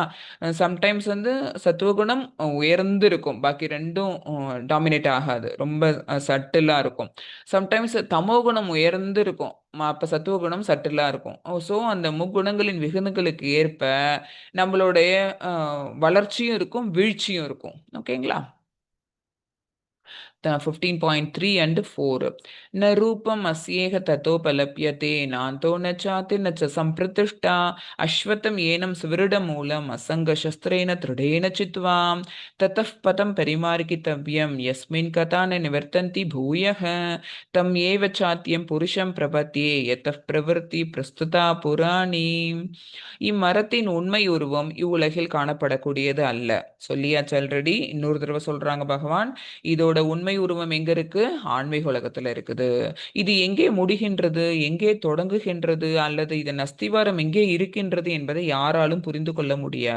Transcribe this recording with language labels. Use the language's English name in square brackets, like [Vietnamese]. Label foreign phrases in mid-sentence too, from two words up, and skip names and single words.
[Tamil] சம்டைம்ஸ் வந்து சத்துவ குணம் உயர்ந்து இருக்கும், பாக்கி ரெண்டும் டாமினேட் ஆகாது, ரொம்ப சட்டிலா இருக்கும். சம்டைம்ஸ் தமோ குணம் உயர்ந்து இருக்கும், அப்ப சத்துவ குணம் சட்டிலா இருக்கும். ஸோ அந்த முக்குணங்களின் விகிதங்களுக்கு ஏற்ப நம்மளுடைய வளர்ச்சியும் இருக்கும், வீழ்ச்சியும் இருக்கும். ஓகேங்களா? 15.3 and 4. [Sanskrit] न रूपम अस्येह ततोपलप्यते नान्तो न चाति न च संप्रतिष्ठा अश्वत्थं येनं सुवृढमूलम् असङ्गशस्त्रेण दृढेन चित्वा ततः पदं परिमार्गितव्यं यस्मिन् कथा न निवर्तन्ति भूयः तम् एव चात्यं पुरुषं प्रपद्ये यतः प्रवृत्ति प्रस्तुता पुराणी. [Tamil] இம்மரத்தின் உண்மை உருவம் இவ்வுலகில் காணப்படக்கூடியது அல்ல. சொல்லியாச்சு ஆல்ரெடி, இன்னொரு தடவை சொல்றாங்க பகவான். இதோட உண்மை உருவம் எங்க இருக்கு, ஆன்மீக உலகத்துல இருக்குது. இது எங்கே முடிகின்றது, எங்கே தொடங்குகின்றது, அல்லது இதன் அஸ்திவாரம் எங்கே இருக்கின்றது என்பதை யாராலும் புரிந்து கொள்ள முடியாது.